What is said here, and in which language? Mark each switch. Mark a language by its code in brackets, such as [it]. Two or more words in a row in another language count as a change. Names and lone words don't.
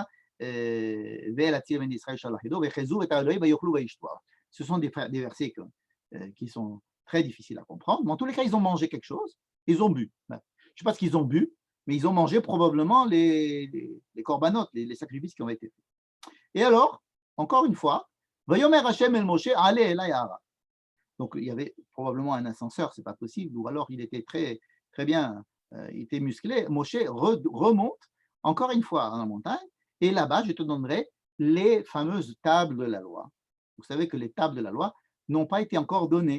[fr] Ce sont des versets qui sont très difficiles à comprendre. Mais en tous les cas, ils ont mangé quelque chose, ils ont bu. Je ne sais pas ce qu'ils ont bu, mais ils ont mangé probablement les corbanotes, les sacrifices qui ont été faits. Et alors, encore une fois, [he] ויאמר השם אל משה, עלה אלי ההרה. [fr] Donc, il y avait probablement un ascenseur, ce n'est pas possible, ou alors il était très, très bien, il était musclé. Moshe remonte encore une fois dans la montagne, et là-bas, je te donnerai les fameuses tables de la loi. Vous savez que les tables de la loi n'ont pas été encore données.